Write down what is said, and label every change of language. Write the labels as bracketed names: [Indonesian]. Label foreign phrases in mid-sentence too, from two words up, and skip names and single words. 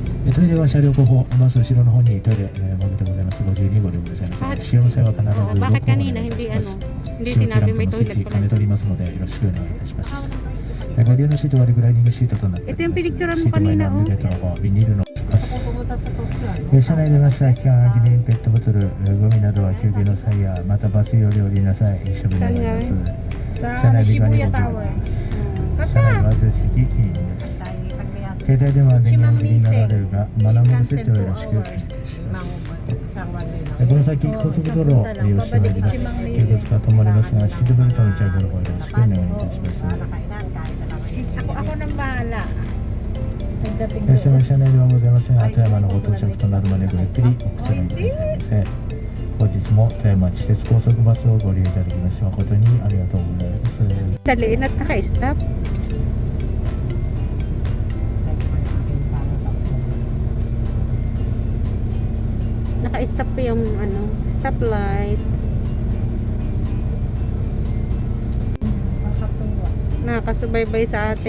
[Japanese] トイレは車両後方、バス後ろの方にトイレ、もぎでございます。52号でございます。使用の際は必ず [Filipino] Oo, [Japanese] ロックをお [Filipino] bakit [Japanese] 願い [Filipino] kanina [Japanese] いた [Filipino] hindi [Japanese] します [Filipino] ano, hindi [Japanese] 使用ラ [Filipino] sinabi [Japanese] ンプ [Filipino] may [Japanese] のスイ [Filipino] toilet [Japanese] ッチ [Filipino] pala. [Japanese] 兼ねておりますので、よろしくお願いいたします。ご利用のシートはリクライニングシートとなっております。 [Filipino] Ito yung pinicturean mo [Japanese] シート前 [Filipino] kanina, [Japanese] の [Filipino] oh. [Japanese] ゲートの方、ビニールの [Filipino] pumunta sa Tokyo. [Japanese] 車内では空き缶、空き瓶、ペットボトル、ゴミなどは休憩の際や、またバスより降りなさい、一緒になります。車内では2個車内は常識禁煙です。 [Filipino] Dahil pagbayas [Japanese] 携帯電話は電源切りになられるが、マナーモード設定をよろしくお願いします。 [Filipino] isang [English] one way [Filipino] lang. [Japanese] この先、高速道路を利用してまいります。警察が止まりますが、シートベルトの着用の方よろしくお願いいたします。 [Filipino] Nakainan, kahit na lang. Ako nang bahala. Pagdating [Japanese] 列車の車内ではございませんが、富山のご到着となるまでごゆっくりおくつろぎくださいませ。本日も富山地鉄高速バスをご利用いただきまして誠にありがとうございます。 [Filipino] Daliin at naka-stop. Naka-stop pa yung ano, stoplight. Nakakasubaybay sa ating...